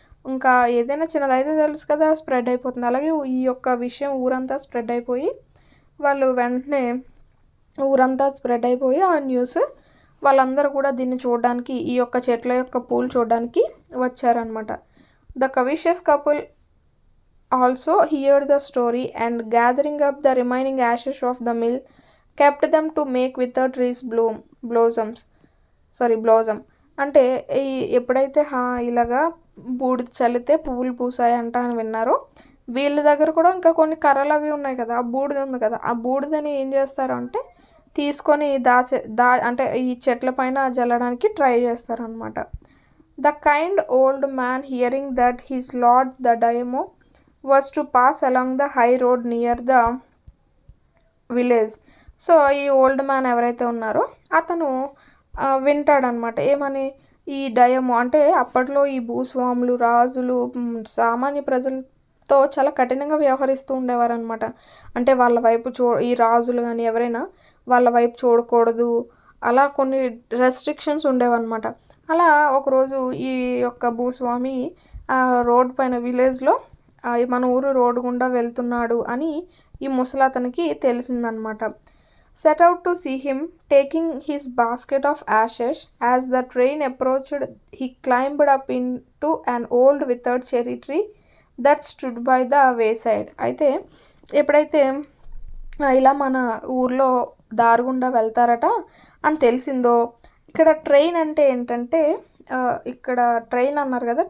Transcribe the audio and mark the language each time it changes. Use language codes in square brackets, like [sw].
[te] ఇంకా ఏదైనా చిన్నదైతే తెలుసు కదా స్ప్రెడ్ అయిపోతుంది, అలాగే ఈ యొక్క విషయం ఊరంతా స్ప్రెడ్ అయిపోయి వాళ్ళు వెంటనే ఊరంతా స్ప్రెడ్ అయిపోయి ఆ న్యూస్ వాళ్ళందరూ కూడా దీన్ని చూడడానికి, ఈ యొక్క చెట్ల యొక్క పూలు చూడడానికి వచ్చారనమాట. [en] The covetous couple also heard the story and gathering up the remaining ashes of the mill kept them to make withered trees blossom. [te] అంటే ఎప్పుడైతే ఇలాగా బూడిద చల్లితే పువ్వులు పూసాయి అంట అని విన్నారో వీళ్ళ దగ్గర కూడా ఇంకా కొన్ని కర్రలు అవి ఉన్నాయి కదా, ఆ బూడిద ఉంది కదా, ఆ బూడిదని ఏం చేస్తారు అంటే తీసుకొని అంటే ఈ చెట్ల పైన జల్లడానికి ట్రై చేస్తారు అనమాట. [en] The kind old man hearing that his lord the daimyo was to pass along the high road near the village. [te] So ఈ ఓల్డ్ మ్యాన్ ఎవరైతే ఉన్నారో అతను వింటాడనమాట. ఏమని? ఈ డయము అంటే అప్పట్లో ఈ భూస్వాములు, రాజులు సామాన్య ప్రజలతో చాలా కఠినంగా వ్యవహరిస్తూ ఉండేవారనమాట. అంటే వాళ్ళ వైపు ఈ రాజులు గాని ఎవరైనా వాళ్ళ వైపు చూడకూడదు. అలా కొన్ని రెస్ట్రిక్షన్స్ ఉండేవన్నమాట. అలా ఒకరోజు ఈ యొక్క భూస్వామి రోడ్ పైన విలేజ్‌లో మన ఊరు రోడ్డు గుండా వెళ్తున్నాడు అని ఈ ముసలతనికి తెలిసిందనమాట. [en] Set out to see him, taking his basket of ashes. As the train approached, he climbed up into an old withered cherry tree that stood by the wayside. [te] అయితే ఎప్పుడైతే ఇలా మన ఊర్లో దారి గుండా వెళ్తారట అని తెలిసిందో, ఇక్కడ ట్రైన్ అంటే ఏంటంటే ఇక్కడ ట్రైన్ అన్నారు కదా!